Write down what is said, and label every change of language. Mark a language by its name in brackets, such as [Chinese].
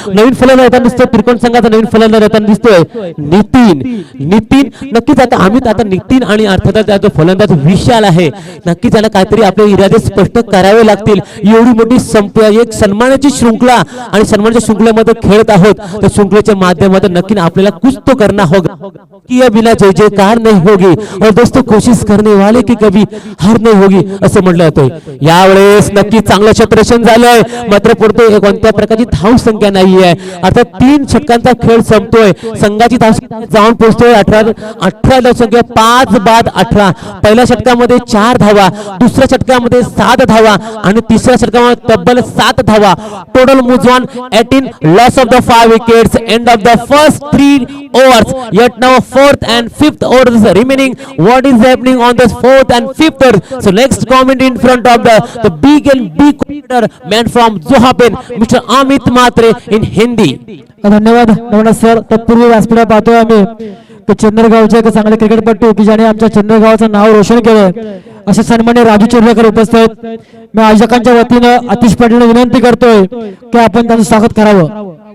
[Marathi] नवीन फलंदाज येताना दिसतोय, त्रिकोण संघाचा नवीन फलंदाज येताना दिसतोय नितीन. नक्कीच आता नितीन आणि अर्थातच फलंदाज विशाल आहे. नक्कीच त्याला काहीतरी आपले इरादे स्पष्ट करावे लागतील. एवढी मोठी एक सन्मानाची शृंखला आणि सन्मानाच्या शृंखलेमध्ये खेळत आहोत, तर शृंखलेच्या माध्यमातून नक्की आपल्याला [Hindi] कुछ तो करना होगा. कि ये बिना जय जयकार नहीं होगी और दोस्तों कोशिश करने वाले की कभी हार नहीं होगी [Marathi] असं म्हटलं जातं. यावेळेस नक्की चांगलं क्षेत्ररक्षण झालंय, मात्र पुढे कोणत्या प्रकारची धाव संख्या नाहीये. अर्थात 3 षटकांचा खेळ संपतोय. संघाची धाव जाऊन पोहोचतोय 18 धावसंख्या 5 बाद 18. पहिल्या षटकामध्ये 4 धावा, दुसऱ्या षटकामध्ये 7 धावा आणि तिसऱ्या षटकामध्ये तब्बल 7 धावा. [English] Total moves on 18, loss of the 5 wickets, end of the first 3 overs. Yet now 4th and 5th overs is remaining. What is happening on this 4th and 5th over? So next comment in front of the big and big commentator man from Zohapen, Mr. Amit Matre in Hindi. [Marathi] धन्यवाद sir. तत्पूर्वी व्यासपीठा पाहतोय आम्ही की चंद्रगावचे एक चांगले क्रिकेटपटू की ज्याने आमच्या चंद्रगावचं नाव रोशन केलंय असे सन्माननीय राजू चिर्लेकर उपस्थित आहेत. मी आयोजकांच्या वतीनं आतिश पाटीलला विनंती करतोय की आपण त्यांचं स्वागत करावं.